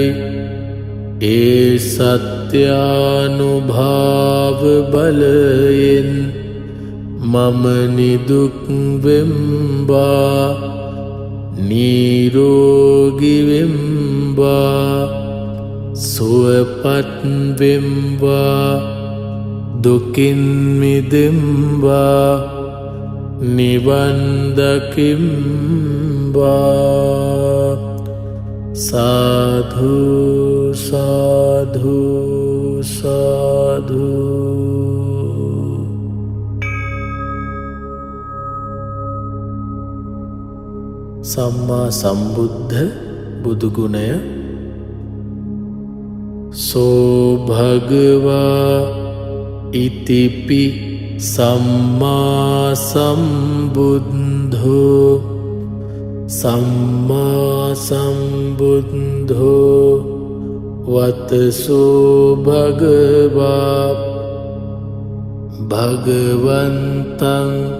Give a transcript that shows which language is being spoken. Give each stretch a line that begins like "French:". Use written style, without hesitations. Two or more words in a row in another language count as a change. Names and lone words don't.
Sinhala: ඒ සත්‍යානුභාව බලයෙන් මම නිදුක් වෙම්වා නිරෝගී වෙම්වා සුවපත් වෙම්වා දුකින් මිදෙම්වා නිවන් දකිම්වා. සාධු සාධු සාධු.
Pali: සම්මා සම්බුද්ධ
Sinhala: බුදුගුණය.
Pali: සෝ භගවා ඉතිපි සම්මා සම්බුද්ධෝ සම්මා සම්බුද්ධෝ වතසෝ භගවා භගවන්තං